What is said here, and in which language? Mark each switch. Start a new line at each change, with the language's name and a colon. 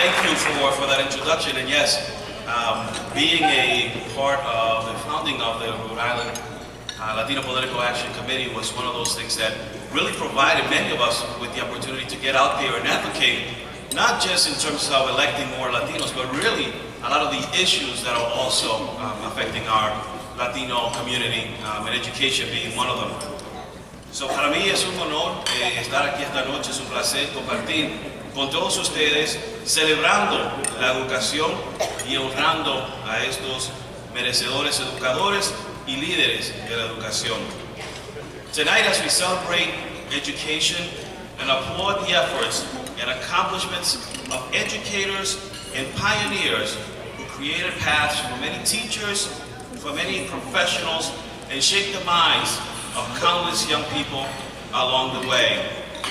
English: you for that introduction. And yes, being a part of the founding of the Rhode Island Latino Political Action Committee was one of those things that really provided many of us with the opportunity to get out there and advocate, not just in terms of electing more Latinos, but really a lot of the issues that are also affecting our Latino community, and education being one of them.
Spanish: So para mí es un honor estar aquí esta noche, es un placer compartir con todos ustedes, celebrando la educación y honrando a estos merecedores educadores y líderes de la educación.
English: Tonight, as we celebrate education and applaud the efforts and accomplishments of educators and pioneers who created paths for many teachers, for many professionals, and shaped the minds of countless young people along the way.